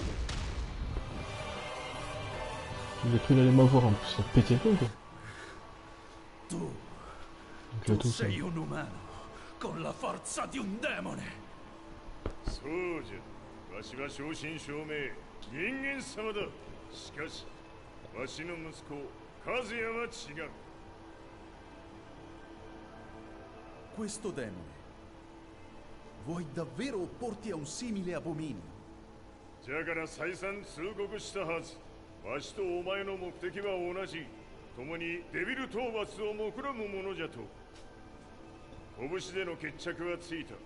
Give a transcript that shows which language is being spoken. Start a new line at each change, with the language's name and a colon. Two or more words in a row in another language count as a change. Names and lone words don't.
French: J'ai cru qu'il allait m'avoir en plus, ça pétait un peu quoi.
Italian: Tu
French: Donc là, tout ça.
Italian: sei un umano con la forza di un demone!
Japanese: そうじゃ。わしは正真正銘人間様だ。しかし、わしの息子和也は違う。
Italian: Questo demone, vuoi davvero opporti a un simile abominio?
Japanese: じゃから再三通告したはず。わしとお前の目的は同じ。共にデビル討伐を目論むものじゃと。拳での決着はついた。